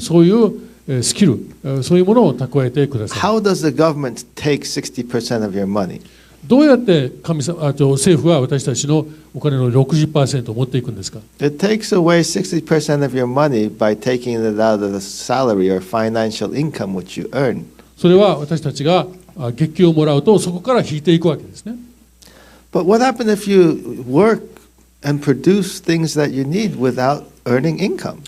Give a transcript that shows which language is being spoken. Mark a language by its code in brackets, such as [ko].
[ja] そういうスキル、そういうものを蓄えてください。 [en] How does the government take 60% of your money? [ja] どうやって政府は私たちのお金の 60% を持っていくんですか？ [en] It takes away 60% of your money by taking it out of the salary or financial income which you earn. [ja] それは私たちが月給をもらうとそこから引いていくわけですね。 [en] But what happens if you work and produce things that you need without earning income?